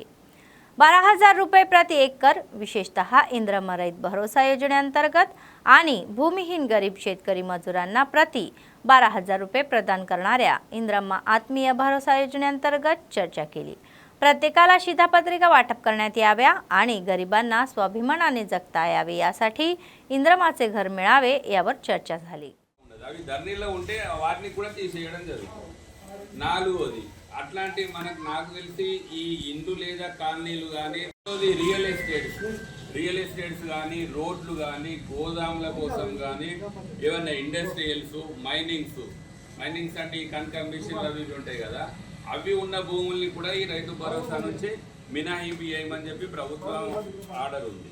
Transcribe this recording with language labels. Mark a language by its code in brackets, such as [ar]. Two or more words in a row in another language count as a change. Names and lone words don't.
[mr] 12,000 रुपये प्रति एकर विशेषतः इंद्रम्मा रैत भरोसा योजनेअंतर्गत आणि भूमिहीन गरीब शेतकरी मजुरांना प्रति 12,000 रुपये प्रदान करणाऱ्या इंद्रम्मा आत्मीय भरोसा योजनेअंतर्गत चर्चा केली. प्रत्येकाला शिधापत्रिका वाटप करण्यात याव्या आणि गरिबांना स्वाभिमानाने जगता यावे यासाठी इंद्रमाचे घर मिळावे यावर चर्चा झाली. [te] అవి ధర్నీలో ఉంటే వాటిని కూడా తీసేయడం జరుగుతుంది. 4వది అట్లాంటి నాకు తెలిసి ఈ ఇండ్లు లేదా కాలనీలు కానీ [en] real estates [te] కానీ రోడ్లు కానీ గోదాముల కోసం కానీ ఏమన్నా [en] industrials minings [te] అంటే ఈ కన్కమిషన్ అవి ఉంటాయి కదా, అవి ఉన్న భూముల్ని కూడా ఈ రైతు భరోసా నుంచి మినహాయింపు చేయమని చెప్పి ప్రభుత్వం ఆర్డర్ ఉంది.